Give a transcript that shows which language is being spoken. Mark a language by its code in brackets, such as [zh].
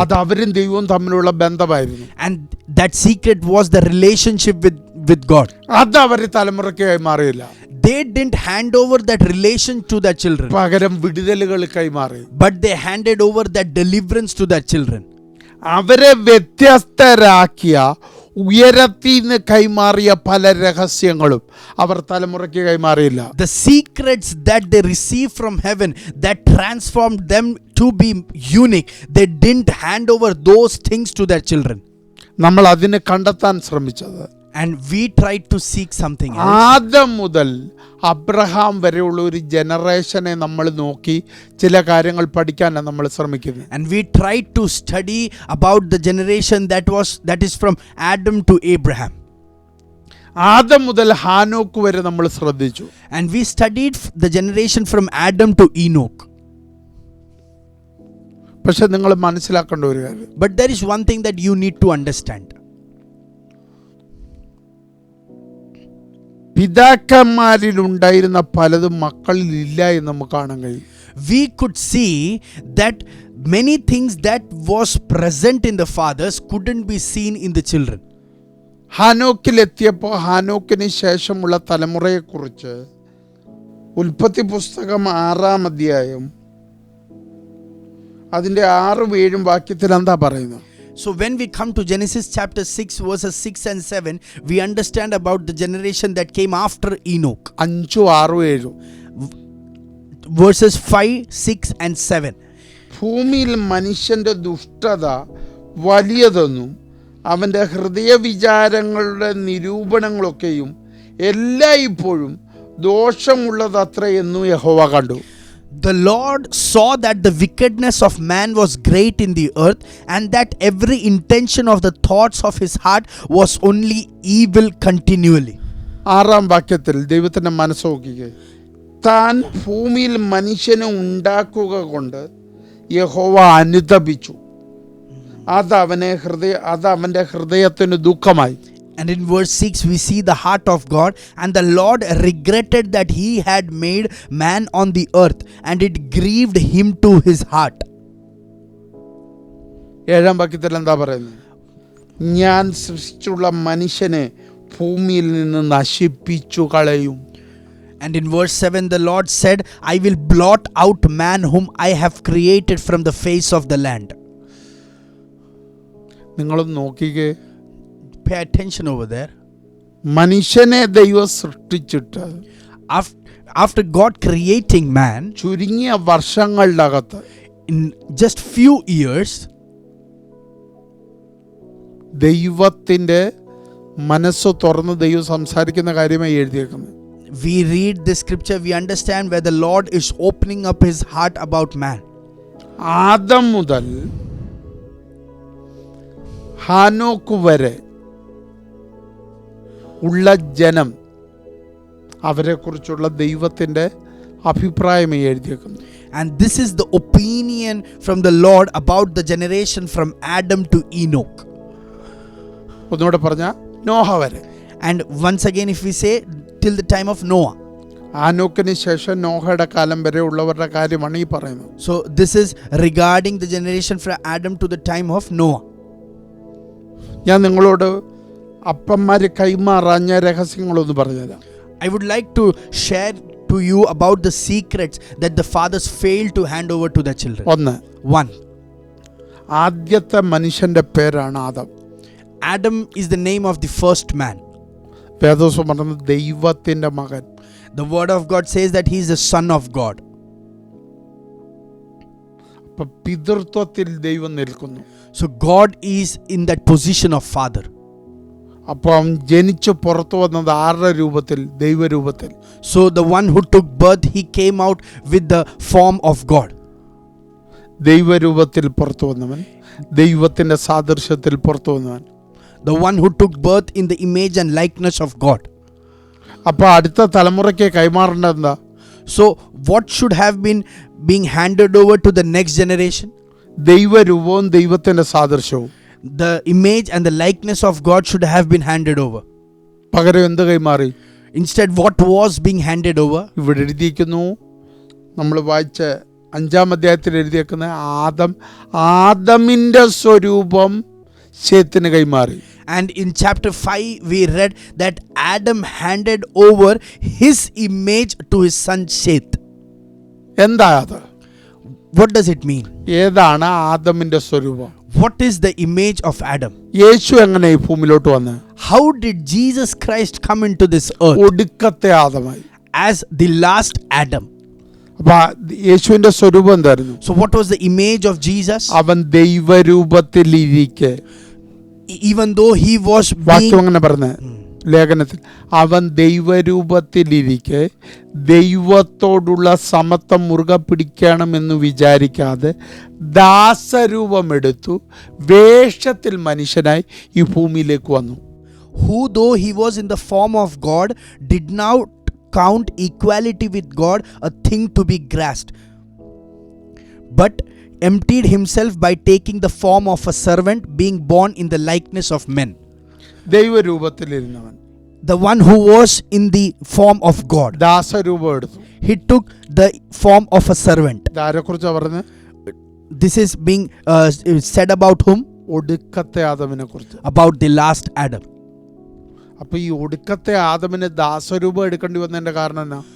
[ml] അത് അവരും ദൈവവും തമ്മിലുള്ള ബന്ധമായിരുന്നു. [en] And that secret was the relationship with God. [ml] അത് അവർ തലമുറയ്ക്ക് കൈമാറിയില്ല. [en] They didn't hand over that relation to their children, [ml] പകരം വിടുതലുകൾ കൈമാറി. [en] but they handed over that deliverance to their children. [ml] അവരെ വ്യത്യസ്തരാക്കിയ, ഉയരത്തിൽ നിന്ന് കൈമാറിയ പല രഹസ്യങ്ങളും അവർ തലമുറയ്ക്ക് കൈമാറിയില്ല. [en] The secrets that they received from heaven that transformed them to be unique, they didn't hand over those things to their children. [ml] നമ്മൾ അതിന് കണ്ടെത്താൻ ശ്രമിച്ചത്, [en] And we tried to seek something else. [ml] Adam മുതൽ അബ്രഹാം വരെയുള്ള ഒരു ജനറേഷനെ നമ്മൾ നോക്കി ചില കാര്യങ്ങൾ പഠിക്കാനാണ് നമ്മൾ ശ്രമിക്കുന്നത്. [en] And we tried to study about the generation that is from Adam to Abraham. [ml] Adam മുതൽ ഹാനോക്ക് വരെ നമ്മൾ ശ്രദ്ധിച്ചു. [en] And we studied the generation from Adam to Enoch. [ml] പക്ഷെ നിങ്ങൾ മനസ്സിലാക്കേണ്ട ഒരു കാര്യം, [en] But there is one thing that you need to understand. [ml] പിതാക്കന്മാരിലുണ്ടായിരുന്ന പലതും മക്കളിൽ ഇല്ല എന്ന് നമുക്ക് കാണാൻ കഴിയും. [en] We could see that many things that was present in the fathers couldn't be seen in the children. [ml] ഹാനോക്കിലെത്തിയപ്പോൾ ഹാനോക്കിന് ശേഷമുള്ള തലമുറയെക്കുറിച്ച് ഉൽപ്പത്തി പുസ്തകം 6-ാം അധ്യായം അതിൻ്റെ 6-7 വാക്യത്തിൽ എന്താ പറയുന്നത്? [en] So when we come to Genesis chapter 6 verses 6 and 7, we understand about the generation that came after Enoch. [ml] 5, 6, 7 [en] verses 5, 6 and 7. [ml] ഭൂമിയിൽ മനുഷ്യന്റെ ദുഷ്ടത വലിയതെന്നും അവൻ്റെ ഹൃദയവിചാരങ്ങളുടെ നിരൂപണങ്ങളൊക്കെയും എല്ലായ്പ്പോഴും ദോഷമുള്ളതത്രേ എന്നും യഹോവ കണ്ടു. [en] The Lord saw that the wickedness of man was great in the earth, and that every intention of the thoughts of his heart was only evil continually. [ml] 6-ാം വാക്യത്തിൽ ദൈവത്തിൻ്റെ മനസ്സ് നോക്കിക്കേ. താൻ ഭൂമിയിൽ മനുഷ്യനെ ഉണ്ടാക്കുക കൊണ്ട് യഹോവ അനുതപിച്ചു, അത് അവൻ്റെ ഹൃദയത്തിന് ദുഃഖമായി. [en] And in verse 6 we see the heart of God, and the Lord regretted that he had made man on the earth, and it grieved him to his heart. [ml] 7-ാം വാക്യത്തിൽ എന്താ പറയുന്നത്? ഞാൻ സൃഷ്ടിച്ചുള്ള മനുഷ്യനെ ഭൂമിയിൽ നിന്ന് നശിപ്പിച്ചു കളയും. [en] And in verse 7 the Lord said, I will blot out man whom I have created from the face of the land. [ml] നിങ്ങളൊന്ന് നോക്കിക്കേ. [en] Pay attention over there. [ml] മനുഷ്യനെ ദൈവം സൃഷ്ടിച്ചിട്ട് [en] After God creating man, [ml] ചുരുങ്ങിയ വർഷങ്ങളുടെ അകത്ത്, [en] in just few years, [ml] ദൈവത്തിൻ്റെ മനസ്സ് തുറന്ന് ദൈവം സംസാരിക്കുന്ന കാര്യമായി എഴുതിയേക്കുന്നത്. [en] we read this scripture, we understand where the Lord is opening up his heart about man. [ml] Adam മുതൽ ഹാനോക്ക് വരെ ഉള്ള ജനം, അവരെക്കുറിച്ചുള്ള ദൈവത്തിൻ്റെ അഭിപ്രായമേ എഴുതിയേക്കുന്നു. [en] And this is the opinion from the Lord about the generation from Adam to Enoch. [ml] ഒന്നുകൂടെ പറഞ്ഞാൽ നോഹ വരെ. [en] And once again if we say till the time of Noah. [ml] ആനോക്കിന് ശേഷം നോഹയുടെ കാലം വരെ ഉള്ളവരുടെ കാര്യമാണ് ഈ പറയുന്നത്. [en] So this is regarding the generation from Adam to the time of Noah. [ml] ഞാൻ നിങ്ങളോട് അപ്പന്മാര് കൈമാറാഞ്ഞ രഹസ്യങ്ങളൊന്ന് പറഞ്ഞുതരാം. [en] I would like to share to you about the secrets that the fathers failed to hand over to their children. [ml] ഒന്ന്, [en] 1. [ml] ആദ്യത്തെ മനുഷ്യന്റെ പേരാണ് Adam. [en] Adam is the name of the first man. [ml] വേദോസം പറഞ്ഞത് ദൈവത്തിന്റെ മകൻ. [en] The word of God says that he is the son of God. [ml] അപ്പൊ പിതൃത്വത്തിൽ ദൈവം നിൽക്കുന്നു. [en] So God is in that position of father. [ml] അപ്പോൾ അവൻ ജനിച്ചു പുറത്തു വന്നത് ആരുടെ രൂപത്തിൽ? ദൈവരൂപത്തിൽ. [en] So the one who took birth, he came out with the form of God. [ml] ദൈവരൂപത്തിൽ പുറത്തു വന്നവൻ, ദൈവത്തിന്റെ സാദൃശ്യത്തിൽ പുറത്തു വന്നവൻ. [en] The one who took birth in the image and likeness of God. [ml] അപ്പോൾ അടുത്ത തലമുറയ്ക്ക് കൈമാറേണ്ടത് എന്താ? [en] So what should have been being handed over to the next generation? [ml] ദൈവരൂപവും ദൈവത്തിന്റെ സാദൃശ്യവും. [en] The image and the likeness of God should have been handed over. [ml] പകരം എന്ത് കൈമാറി? [en] Instead, what was being handed over? [ml] ഇവിടെ എഴുതിയിരിക്കുന്നു, നമ്മൾ വായിച്ച 5-ാം അധ്യായത്തിൽ എഴുതിയേക്കുന്ന ആദമിന്റെ സ്വരൂപം ശേത്തിന് കൈമാറി. [en] And in chapter 5 we read that Adam handed over his image to his son Seth. [ml] എന്താ അത്? [en] What does it mean? [ml] ഏതാണ് ആദമിന്റെ സ്വരൂപം? [en] What is the image of Adam? [ml] യേശു എങ്ങനെ ഈ ഭൂമിയിലോട്ട് വന്ന്? [en] How did Jesus Christ come into this earth? [ml] ഒടുക്കത്തെ ആദമായി. [en] As the last Adam. [ml] അപ്പൊ യേശുവിന്റെ സ്വരൂപം എന്തായിരുന്നു? [en] So what was the image of Jesus? [ml] അവൻ ദൈവരൂപത്തിലിരിക്കെ, [en] Even though he was [ml] വാക്യം അങ്ങനെ പറഞ്ഞ ലേഖനത്തിൽ, അവൻ ദൈവരൂപത്തിലിരിക്കെ ദൈവത്തോടുള്ള സമത്വം മുറുകെ പിടിക്കണമെന്ന് വിചാരിക്കാതെ ദാസരൂപമെടുത്തു വേഷത്തിൽ മനുഷ്യനായി ഈ ഭൂമിയിലേക്ക് വന്നു. [en] Who though he was in the form of God did not count equality with God a thing to be grasped, but emptied himself by taking the form of a servant, being born in the likeness of men. [ml] ദൈവരൂപത്തിലിരുന്നവൻ, [en] The one who was in the form of God, [ml] ദാസരൂപം എടുത്തു. [en] he took the form of a servant. [ml] ആരെക്കുറിച്ചാ പറഞ്ഞത്? [en] This is being said about whom? [ml] ഒടുക്കത്തെ ആദമിനെ കുറിച്ച്. [en] About the last Adam. [ml] അപ്പൊ ഈ ഒടുക്കത്തെ ആദമിന് ദാസരൂപം എടുക്കേണ്ടി വന്നതിന്റെ കാരണം എന്നാ?